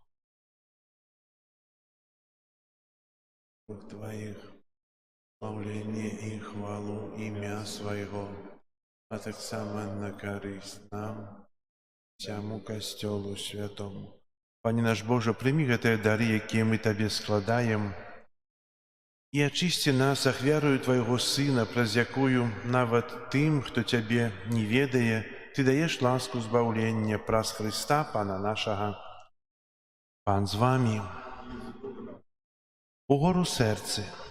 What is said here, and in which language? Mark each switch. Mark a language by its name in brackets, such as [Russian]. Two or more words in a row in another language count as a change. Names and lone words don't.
[Russian] Бог Твоих, славление и хвалу имя Своего, а [Belarusian] так само [Russian] на корысть нам, всему Костелу Святому. [Belarusian] Пане наш Боже, прими гэтыя дары, якія мы Табе складаем, і ачысці нас ахвярою Твайго Сына, праз якую нават тым, хто Цябе не ведае, Ты даеш ласку збаўлення праз Христа, Пана нашага. Пан з вами. Угору серце.